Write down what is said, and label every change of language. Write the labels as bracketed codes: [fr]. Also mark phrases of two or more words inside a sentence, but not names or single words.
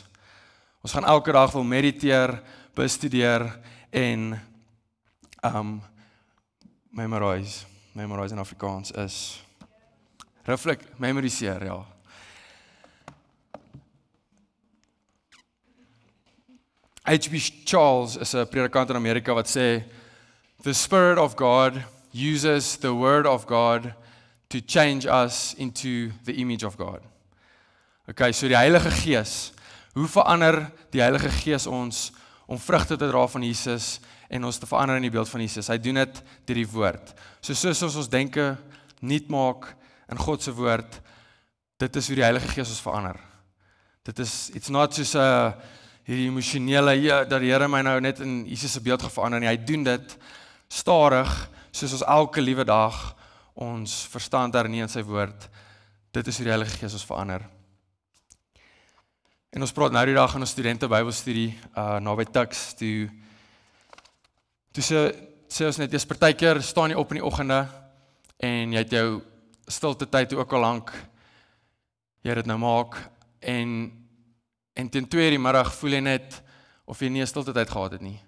[af] Ons gaan elke dag wil mediteer, bestudeer en memorize in Afrikaans is memoriseer, ja. H.B. Charles is 'n predikant in Amerika wat sê, [en] the Spirit of God uses the Word of God to change us into the image of God. Okay, so [af] die Heilige Gees, hoe verander die Heilige Gees ons om vrugte te dra van Jesus en ons te verander in die beeld van Jesus? Hy doen dit deur die woord. So soos ons denke nuut maak in God se woord, dit is hoe die Heilige Gees ons verander. Dit is, [en] it's not [af] soos hierdie emosionele, dat die Here my nou net in Jesus se beeld gaan verander nie. Hy doen dit stadig, soos ons elke liewe dag ons verstand hernie in sy woord. Dit is hoe die Heilige Gees ons verander. En ons praat nou die dag in ons studente Bybelstudie naby Tuks, toe sê ons net, partykeer staan jy op in die oggende en jy het jou stilte tyd ook al lank jy dit nou maak en teen 2:00 die middag voel jy net of jy nie 'n stilte tyd gehad het nie.